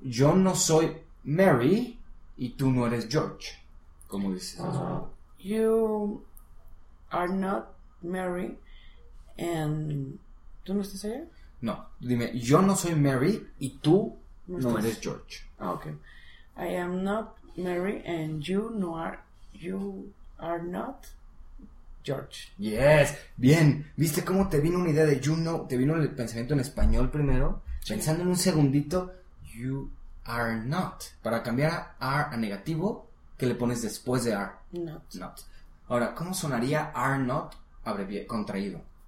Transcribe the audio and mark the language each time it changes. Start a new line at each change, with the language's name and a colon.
Spanish: Yo no soy Mary y tú no eres George. ¿Cómo dices eso?
English: You are not Mary, and
Spanish: ¿tú no estás allá? No, dime, yo no soy Mary y tú no eres George.
English: Ah, okay. I am not Mary and you are not George.
Spanish: Yes, bien. ¿Viste cómo te vino una idea de
English: you know?
Spanish: Te vino el pensamiento en español primero, sí. Pensando en un segundito,
English: you are not.
Spanish: Para cambiar a are a negativo, ¿qué le pones después de are?
English: Not.
Spanish: Not. Ahora, ¿cómo sonaría
English: are not?
Spanish: Contraído.